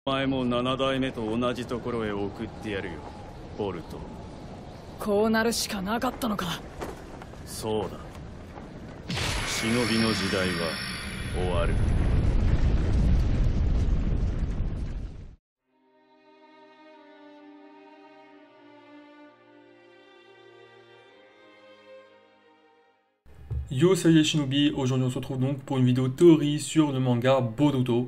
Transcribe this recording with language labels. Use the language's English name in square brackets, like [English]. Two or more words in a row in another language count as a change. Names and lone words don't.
[Japanese] お前も7代目と同じところへ送ってやるよ、ボルト。こうなるしかなかったのか。そうだ。忍びの時代は終わる。 [French] Yo, salut les shinobi, aujourd'hui on se retrouve donc pour une vidéo théorie sur le manga Boruto.